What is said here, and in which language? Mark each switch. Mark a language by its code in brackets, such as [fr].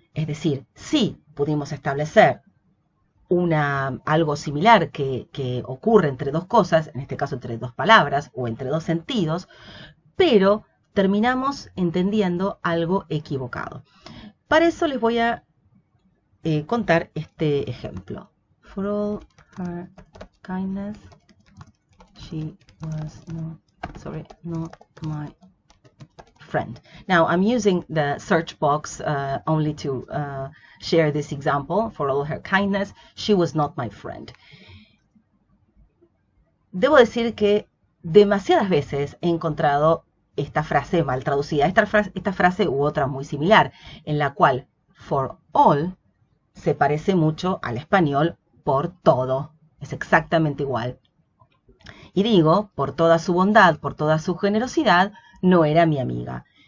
[es] Es decir, sí pudimos establecer algo similar que ocurre entre dos cosas, en este caso entre dos palabras o entre dos sentidos, pero terminamos entendiendo algo equivocado. Para eso les voy a contar este ejemplo. [en] For all her kindness, she was not my friend. Now I'm using the search box only to share this example. For all her kindness, she was not my friend. [es] Debo decir que demasiadas veces he encontrado esta frase mal traducida, esta frase u otra muy similar, en la cual for all se parece mucho al español por todo. Es exactamente igual. Y digo, por toda su bondad, por toda su generosidad, no era mi amiga.